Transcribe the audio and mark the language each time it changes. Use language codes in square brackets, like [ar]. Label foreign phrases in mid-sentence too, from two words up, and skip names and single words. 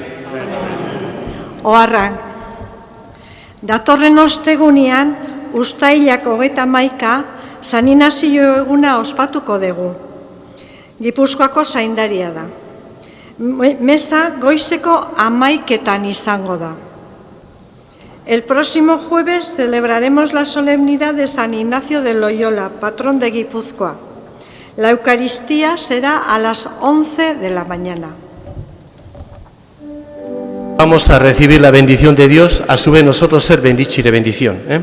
[eu] Oharra, datorren ostegunean, uztailak 31 San Inazio eguna ospatuko dugu. Gipuzkoako zaindaria da. Mesa goizeko 11 izango da. [es] El próximo jueves celebraremos la solemnidad de San Ignacio de Loyola, patrón de Guipúzcoa. La Eucaristía será a las 11 de la mañana. Vamos a recibir la bendición de Dios, a su vez nosotros ser bendichire bendición.